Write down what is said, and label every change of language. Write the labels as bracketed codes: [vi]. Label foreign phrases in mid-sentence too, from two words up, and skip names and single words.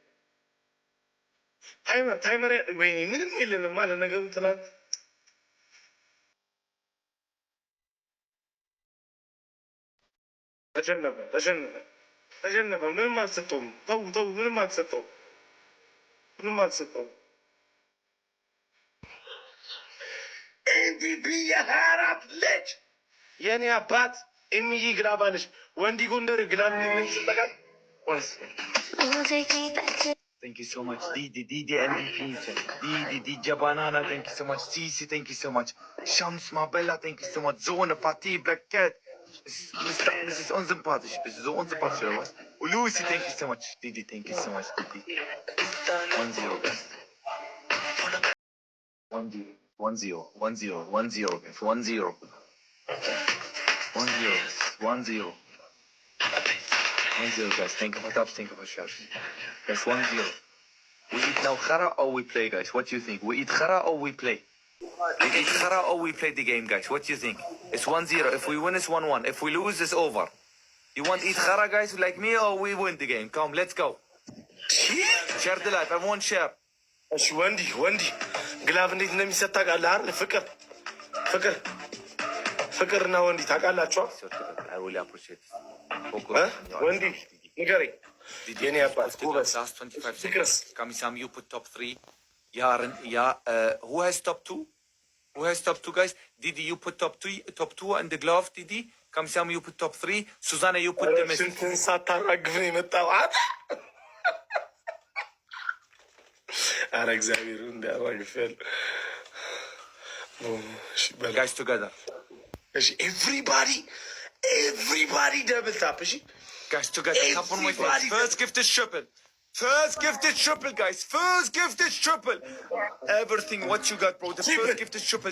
[am] ወይኔ ምንም የለንም ማለት ነገሩ ትናንት ተሸነፈ። ምንም አልሰጠውም። ተው ምንም አልሰጠውም። ኤምቪፒ የ24 ልጅ የኔ አባት ኤሚዬ ግላባለች። ወንዲ ጎንደር ግላብ ስጠቃል [en] Thank you so much. Didi MVP. Didi Banana, thank you so much. Cici, thank you so much. Shams Mabella, thank you so much. Zone Fatih, Black Cat. [de] Das ist unsympathisch. Das ist so unsympathisch, oder was? [en] Lucy, thank you so much. Didi, thank you so much. Didi. 1-0, guys. 1-0, guys. 1-0. 1-0, guys. Think of it up, think of it, Shams. Guys, 1-0. We eat now Khara or we play, guys? What do you think? We eat Khara or we play? We eat Khara or we play the game, guys? What do you think? It's 1-0. If we win, it's 1-1. If we lose, it's over. You want to eat Khara, guys, like me, or we win the game? Come, let's go. Share the life. Everyone share. [am] እሺ ወንዲ ግላብ እንዴት እንደሚሰጥ ታውቃለህ አይደል? ፍቅርና ወንዲ ታውቃላችሁ? [en] I really appreciate it. [am] ወንዲ ንገረኝ። የኔ አባት ጎበዝ። [en] Last 25 seconds. Kamisam, you put top 3. Yaren, who has top 2? Who has top 2, guys? Didi, you put top 2 and the glove, Didi. Kamisam, you put top 3. Susanna, you put the mist. [am] ስንትን ሳታራግፍ ነው የመጣው? ኧረ እግዚአብሔር እንዳያራግፈል። [en] Guys, together. እሺ everybody double tap, እሺ? Guys, together. Tap on my face. First gift is triple. Guys. First gift is triple. Everything what you got, bro. The first gift is triple.